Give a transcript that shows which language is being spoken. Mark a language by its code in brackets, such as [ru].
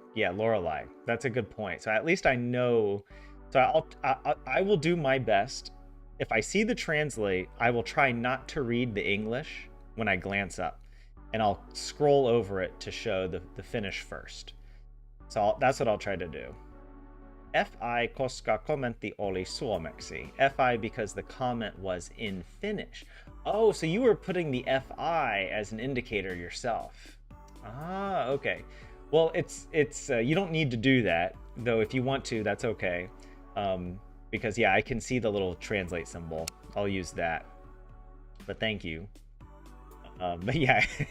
[en] Yeah, Lorelai. That's a good point. So at least I know. So I will do my best. If I see the translate, I will try not to read the English when I glance up, and I'll scroll over it to show the Finnish first. So that's what I'll try to do. [fi] FI koska kommentti oli suomeksi. [en] FI because the comment was in Finnish. Oh, so you were putting the FI as an indicator yourself. Ah, okay. Well, it's you don't need to do that, though. If you want to, that's okay. Because yeah, I can see the little translate symbol. I'll use that. But thank you. But yeah.